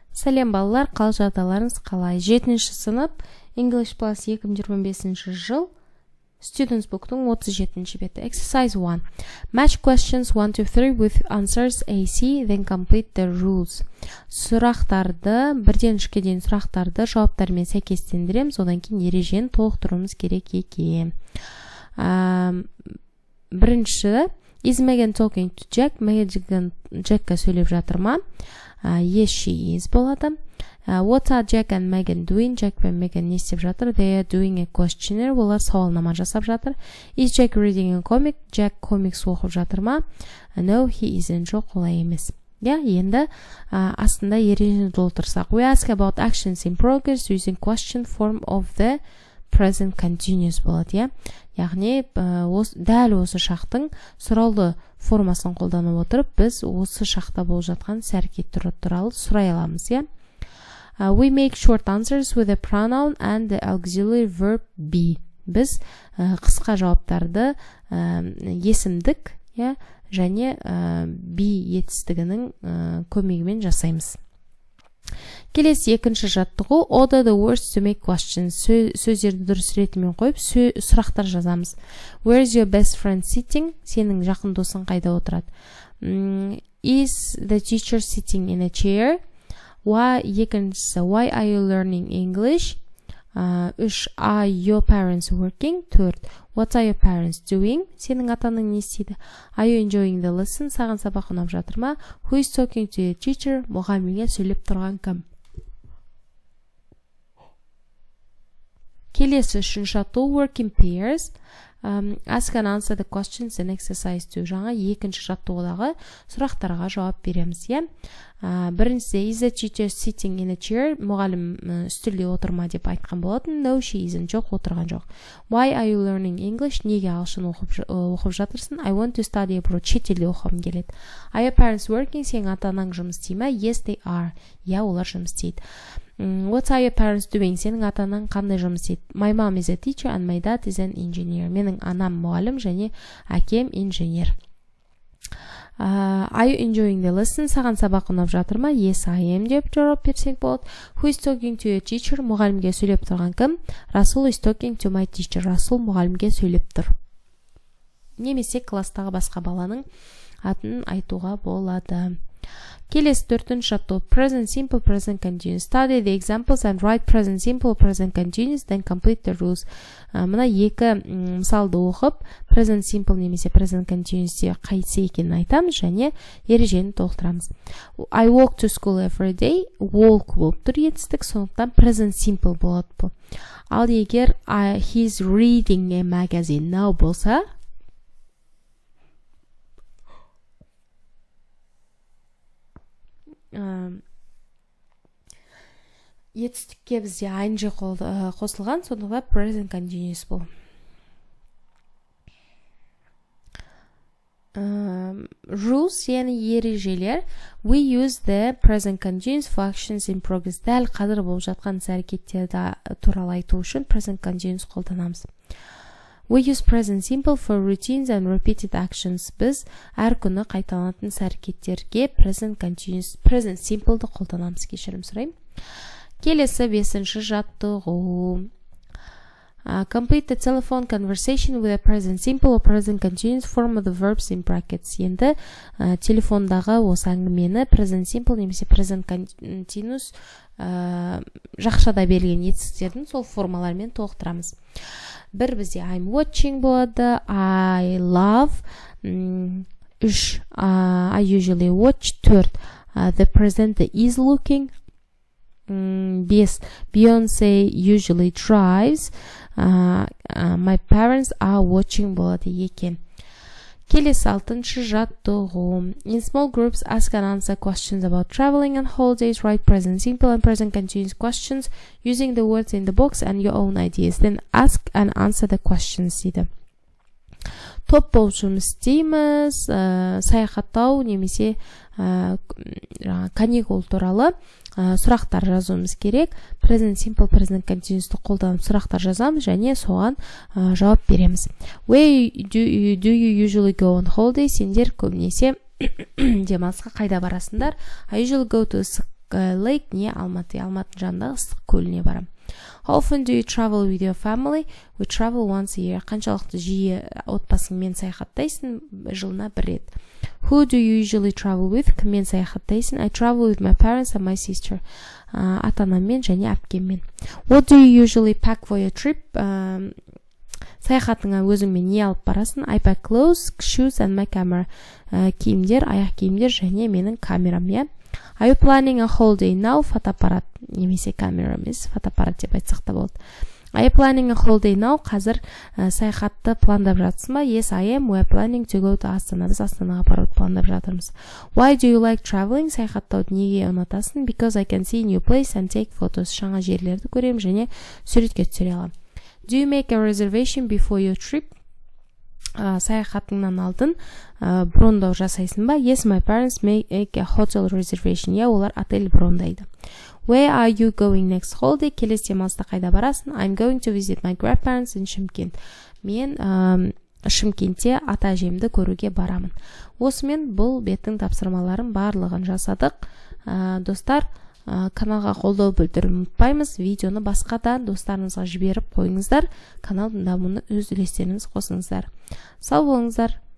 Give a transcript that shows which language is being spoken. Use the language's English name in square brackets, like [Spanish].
[Kazakh] Сәлем балалар, қал жағдайларыңыз қалай? 7-ші сынып English Plus 2025 жыл Students Book'тың 37-ші беті. [English] Exercise 1. Match questions 1 to 3 with answers AC, then complete the rules. [Kazakh] Сұрақтарды, бірден үшке дейін сұрақтарды жауаптармен сәйкестендіреміз, одан кейін ережені толықтыруымыз керек екен. [English] Бірінші, is Megan talking to Jack? [Kazakh] Megan Jack'қа сөйлеп жатыр ма? [English] Yes, she is болады. What are Jack and Megan doing? [Kazakh] Jack пен Megan не істеп жатыр? [English] They are doing a questionnaire. [Kazakh] Олар сауалнама жасап жатыр. [English] Is Jack reading a comic? [Kazakh] Jack комикс оқып жатыр ма? [English] No, he isn't. [Kazakh] Жоқ, олай емес. Енді астында ережені толтырсақ. [English] We ask about actions in progress using question form of the present continuous болады. [Kazakh] Яғни дәл осы шақтың сұраулы формасын қолданып отырып, біз осы шақта болып жатқан іс-әрекет туралы сұрай аламыз. [English] We make short answers with a pronoun and the auxiliary verb be. [Kazakh] Біз қысқа жауаптарды есімдік және be етістігінің көмегімен жасаймыз. Келесі екінші жаттығу [English] order the words to make questions. [Kazakh] Сөздерді дұрыс ретімен қойып, сұрақтар жазамыз. [English] Where is your best friend sitting? [Kazakh] Сенің жақын досың қайда отырады? [English] Is the teacher sitting in a chair? Екіншісі, why are you learning English? 3. Are your parents working? 4. What are your parents doing? [Kazakh] Сенің атаның не істейді? [English] Are you enjoying the lesson? [Kazakh] Саған сабақ ұнап жатыр ма? [English] Who is talking to your teacher? [Kazakh] Мұғалімге сөйлеп тұрған кім? Келесі үшінші жаттығу [English] work in pairs. Ask and answer the questions in exercise 2. [Kazakh] Жаңа екінші жаттығудағы сұрақтарға жауап береміз. [English] Біріншісі, is the teacher sitting in a chair? [Kazakh] Мұғалім үстелде отырма деп айтқан болатын. [English] No, she isn't. [Kazakh] Жоқ, отырған жоқ. [English] Why are you learning English? [Kazakh] Неге ағылшын оқып жатырсың? [English] I want to study abroad. [Kazakh] Шетелде оқығым келеді. [English] Are your parents working? [Kazakh] Сенің ата-анаң жұмыс істей ме? [English] Yes, they are. [Kazakh] Олар жұмыс істейді. [English] What are your parents doing? [Kazakh] Сенің ата-анаң қандай жұмыс істейді? [English] My mom is a teacher and my dad is an engineer. [Kazakh] Менің анам мұғалім және әкем инженер. [English] Are you enjoying the lesson? [Kazakh] Саған сабақ ұнап жатыр ма? [English] Yes, I am [Kazakh] деп жауап берсек болады. [English] Who is talking to your teacher? [Kazakh] Мұғалімге сөйлеп тұрған кім? [English] Расул is talking to my teacher. [Kazakh] Расул мұғалімге сөйлеп тұр. Немесе кластағы басқа баланың атын айтуға болады. Келесі төртінші жаттығу [English] present simple, present continuous. Study the examples and write present simple, present continuous, then complete the rules. [Kazakh] Мына екі мысалды оқып, present simple немесе present continuousте қайсы екенін айтамыз және ережені толықтырамыз. [English] I walk to school every day. [Kazakh] Walk болып тұр етістік, сондықтан present simple болады бұл. Ал егер [English] he's reading a magazine now [Kazakh] болса, етістікке бізде ing қосылған, сондықтан present continuous бұл. Rules, яғни ережелер. [English] We use the present continuous for actions in progress. [Kazakh] Дәл қазір болып жатқан іс-әрекеттерді туралы айту үшін present continuous қолданамыз. [English] We use present simple for routines and repeated actions. [Kazakh] Біз әр күні қайталанатын іс-әрекеттерге present continuous, present simple'ды қолданамыз. Кешірім сұраймын. Келесі бесінші жаттығу. [English] Complete the telephone conversation with a present simple or present continuous form of the verbs in brackets. [Kazakh] Енді телефондағы осы әңгімені present simple немесе present continuous жақшада берілген етістіктердің сол формаларымен толықтырамыз. Бір бізде [English] I'm watching болады, I love, 3 I usually watch, 4 the present is looking, 5 Beyonce usually drives, my parents are watching [Kazakh] болады екен. Келесі алтыншы жаттығу. [English] In small groups, ask and answer questions about traveling and holidays. Write present simple and present continuous questions using the words in the box and your own ideas. Then ask and answer the questions дейді. [Kazakh] Топ болып жұмыс істейміз, саяхаттау немесе каникул туралы сұрақтар жазуымыз керек. Present simple, present continuous'ты қолданып сұрақтар жазамыз және соған жауап береміз. [English] Where do you usually go on holiday? [Kazakh] Сендер көбінесе демалысқа қайда барасыңдар? [English] I usually go to [Kazakh] Lake не Алматы. Алматының жанындағы ыстық көліне барам. [English] How often do you travel with your family? We travel once a year. [Kazakh] Қаншалықты жиі отбасыңмен саяхаттайсың? Жылына бір рет. [English] Who do you usually travel with? [Kazakh] Кіммен саяхаттайсың? [English] I travel with my parents and my sister. [Kazakh] Ата-анаммен және әпкеммен. [English] What do you usually pack for your trip? [Kazakh] Саяхатыңа өзіңмен не алып барасың? [English] I pack clothes, shoes and my camera. [Kazakh] Киімдер, аяқ киімдер және менің камерам, иә. [English] Are you planning a holiday now? [Kazakh] Фотоаппарат немесе камера емес, фотоаппарат деп айтсақ та болады. [English] Are you planning a holiday now? [Kazakh] Қазір саяхатты пландап жатсың ба? [English] Yes, I am. We are planning to go to Астана. [Kazakh] Біз Астанаға баруды пландап жатырмыз. [English] Why do you like traveling? [Kazakh] Саяхаттауды неге ұнатасың? [English] Because I can see new place and take photos. [Kazakh] Жаңа жерлерді көремін және суретке түсіре аламын. [English] Do you make a reservation before your trip? [Kazakh] Саяхатыңнан алдын брондау жасайсың ба? [English] Yes, my parents make a hotel reservation. [Kazakh] Я, олар отель брондайды. [English] Where are you going next holiday? [Kazakh] Келесі демалыста қайда барасың? [English] I'm going to visit my grandparents in Шымкент. [Kazakh] Мен Шымкентте ата-әжемді көруге барамын. Осымен бұл беттің тапсырмаларын барлығын жасадық. Достар, каналға қолдау білдіріп ұмытпаймыз. Видеоны басқа да достарыңызға жіберіп қойыңыздар. Каналдың дамуына өз үлестеріңіз қосыңыздар. Сау болыңыздар.